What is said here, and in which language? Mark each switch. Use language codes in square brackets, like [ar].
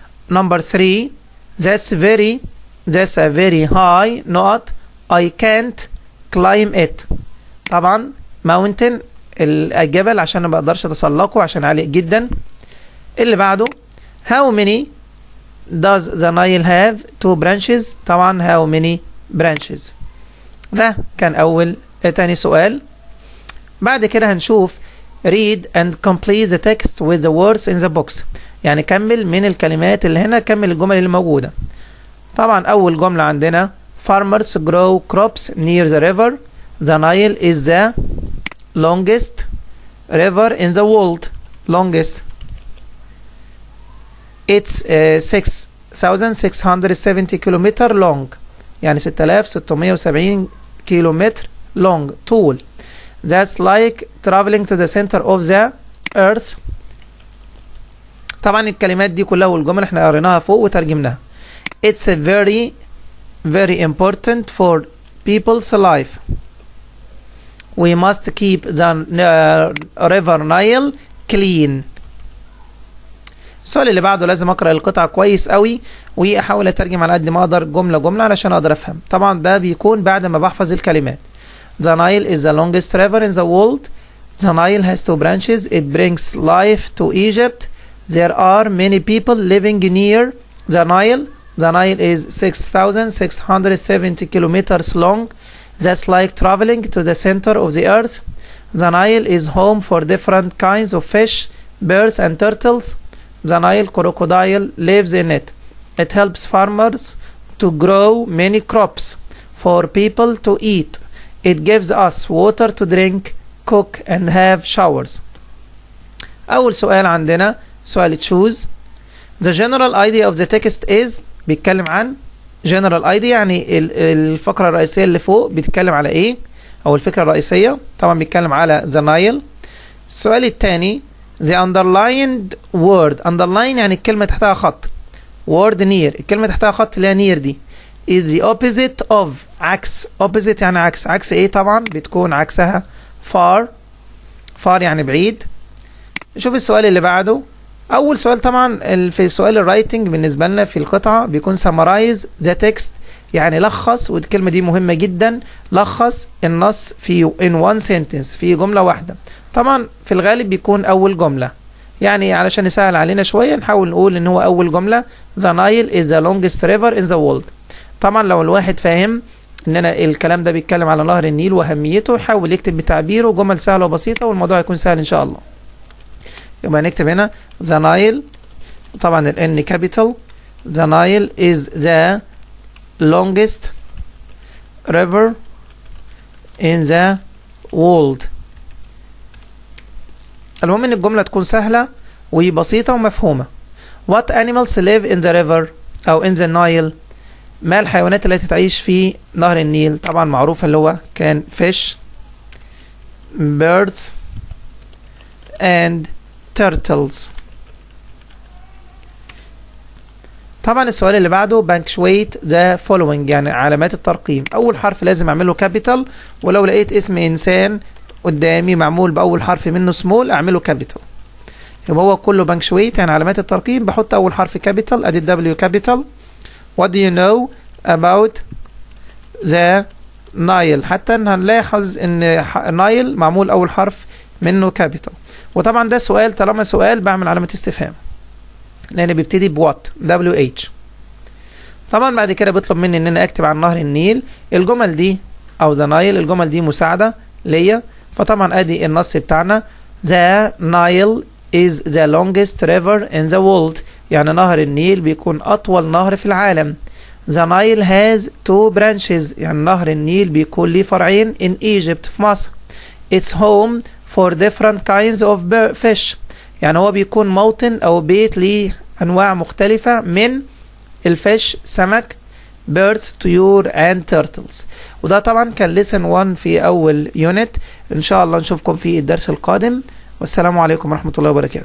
[en] Number 3 that's a very high [ar] نقط [en] I can't climb it [ar] طبعا [en] mountain [ar] الجبل عشان ما بقدرش اتسلقه عشان عالي جدا. اللي بعده [en] how many does the Nile have 2 branches [ar] طبعا [en] how many branches. [ar] ده كان تاني سؤال. بعد كده هنشوف [en] read and complete the text with the words in the box [ar] يعني كمل من الكلمات اللي هنا كمل الجمل اللي موجودة. طبعا أول جملة عندنا [en] farmers grow crops near the river. The Nile is the longest river in the world. Longest. It's 6,670 kilometer long [ar] يعني [en] 6,670 [ar] كيلومتر [en] long [ar] طول. [en] That's like traveling to the center of the earth. [ar] طبعا الكلمات دي كلها والجمل احنا قريناها فوق وترجمناها. [en] It's a very important for people's life. We must keep the river Nile clean. [ar] السؤال اللي بعده لازم اقرا القطعه كويس قوي واحاول اترجم على قد ما اقدر جمله جمله علشان اقدر افهم. طبعا ده بيكون بعد ما بحفظ الكلمات. [en] The Nile is the longest river in the world. The Nile has 2 branches. It brings life to Egypt. There are many people living near the Nile. The Nile is 6,670 kilometers long. That's like traveling to the center of the earth. The Nile is home for different kinds of fish, birds and turtles. The Nile crocodile lives in it. It helps farmers to grow many crops for people to eat. It gives us water to drink, cook and have showers. [ar] أول سؤال عندنا سؤال [en] choose. The general idea of the text is [ar] بيتكلم عن [en] general idea [ar] يعني الفقرة الرئيسية اللي فوق بيتكلم على ايه او الفكرة الرئيسية. طبعا بيتكلم على the Nile. السؤال الثاني [en] the underlined word. underline [ar] يعني الكلمة تحتها خط. [en] word near [ar] الكلمة تحتها خط اللي هي [en] near [ar] دي [en] is the opposite of [ar] عكس. [en] opposite [ar] يعني عكس. عكس ايه؟ طبعا بتكون عكسها [en] far. [ar] far يعني بعيد. شوف السؤال اللي بعده. اول سؤال طبعا في سؤال الرايتنج بالنسبه لنا في القطعه بيكون [en] summarize the text [ar] يعني لخص والكلمه دي مهمه جدا. لخص النص في [en] in one sentence [ar] في جمله واحده. طبعا في الغالب بيكون اول جمله يعني علشان يسهل علينا شويه نحاول نقول ان هو اول جمله [en] the Nile is the longest river in the world. [ar] طبعا لو الواحد فاهم اننا الكلام ده بيتكلم على نهر النيل واهميته يحاول يكتب بتعبيره جمل سهله وبسيطه والموضوع يكون سهل ان شاء الله. يبقى نكتب هنا the Nile طبعا ال N capital. [en] The Nile is the longest river in the world. [ar] المهم ان الجملة تكون سهلة وبسيطة ومفهومة. [en] What animals live in the river [ar] او [en] in the Nile. [ar] ما الحيوانات التي تعيش في نهر النيل؟ طبعا معروف اللي هو كان [en] fish, birds and turtles. [ar] طبعا السؤال اللي بعده [en] punctuate the following [ar] يعني علامات الترقيم. اول حرف لازم اعمله capital ولو لقيت اسم انسان قدامي معمول باول حرف منه small اعمله capital. يبقى هو كله [en] punctuate [ar] يعني علامات الترقيم بحط اول حرف capital ادي [en] W capital. What do you know about the Nile. [ar] حتى هنلاحظ ان Nile معمول اول حرف منه capital. وطبعا ده سؤال طالما سؤال بعمل علامة استفهام لان بيبتدي بوات WH. طبعا بعد كده بيطلب مني ان انا اكتب عن نهر النيل. الجمل دي او the Nile الجمل دي مساعدة ليا. فطبعا ادي النص بتاعنا [en] the Nile is the longest river in the world [ar] يعني نهر النيل بيكون اطول نهر في العالم. [en] The Nile has 2 branches [ar] يعني نهر النيل بيكون ليه فرعين [en] in Egypt [ar] في مصر. It's home for different kinds of fish يعني هو بيكون موطن او بيت أنواع مختلفة من الفيش سمك [en] birds [ar] طيور [en] and turtles. [ar] وده طبعا كان [en] lesson 1 [ar] في أول يونت. إن شاء الله نشوفكم في الدرس القادم، والسلام عليكم ورحمة الله وبركاته.